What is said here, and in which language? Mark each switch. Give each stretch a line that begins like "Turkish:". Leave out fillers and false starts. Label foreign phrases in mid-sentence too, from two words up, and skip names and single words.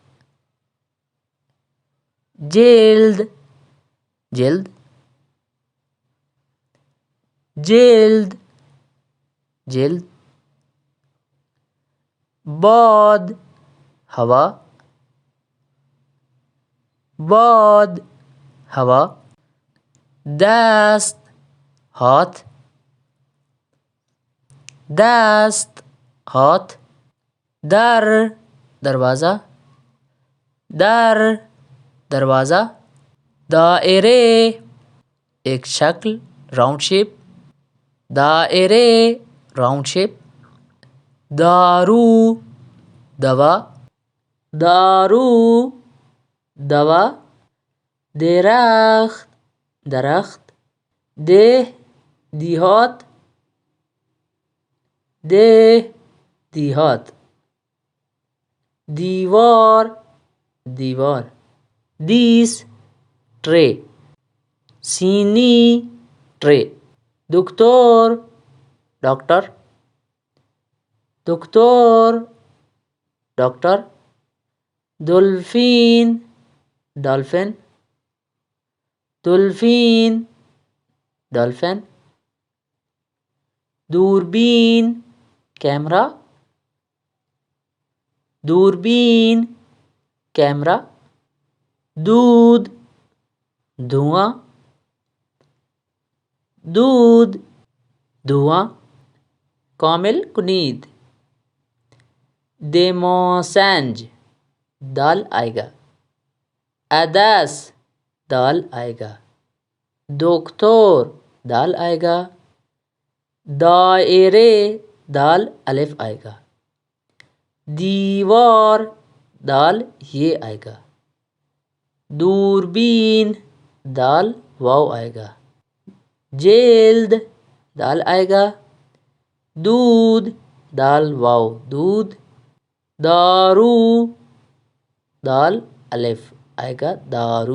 Urdu: جلد، جلد، جلد، جلد۔ باد، ہوا، باد، ہوا۔ دست هات، دست هات. در دروازه، در دروازه. دائره ایک شکل،
English: round shape,
Urdu: دائرے
English: round shape.
Urdu: دارو دوا، دارو دوا. درخت درخت. دیہ دیہات، دیہ دیہات. دیوار دیوار. دیس ٹرے، سینی ٹرے. دکتور ڈاکٹر، دکتور ڈاکٹر. دولفین ڈالفن، دولفین ڈالفن. دوربین کیمرہ، دوربین کیمرہ. دودھ دھواں، دودھ دھواں.
Persian: کامل کنید
Urdu: دیموسینج دال آئے گا، اداس دال آئے گا، دکتور دال آئے گا، دائرے دال الف آئے گا، دیوار دال یہ آئے گا، دوربین دال واو آئے گا، جلد دال آئے گا، دودھ دال واو دودھ، دارو دال الف آئے گا دارو.